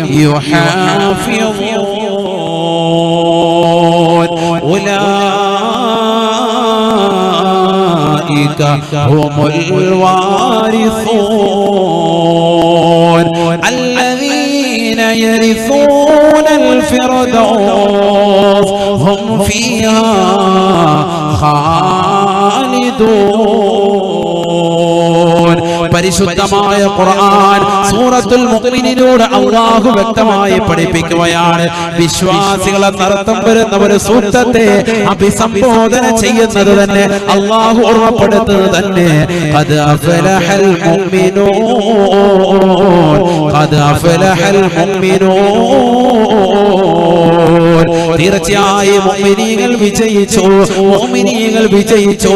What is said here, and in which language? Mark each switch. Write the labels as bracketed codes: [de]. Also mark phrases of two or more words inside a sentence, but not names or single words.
[ar] يحافظون أولئك هم الوارثون الذين يرثون الفردوس هم فيها [ml] خالدون പരിശുദ്ധമായ ഖുർആൻ സൂറത്തുൽ മുഅ്മിനൂനിലൂടെ അല്ലാഹു വ്യക്തമായി പഠിപ്പിക്കുകയാണ്. വിശ്വാസികളെ നടത്തം വരുന്ന ഒരു സൂക്തത്തെ അഭിസംബോധന ചെയ്യുന്നത് തന്നെ അല്ലാഹു ഓർമ്മപ്പെടുത്തുന്നത് തന്നെ [ar] قد أفلح المؤمنون قد أفلح المؤمنون [ml] തീർച്ചയായും മുഅ്മിനീങ്ങൾ വിജയിച്ചു, മുഅ്മിനീങ്ങൾ വിജയിച്ചു.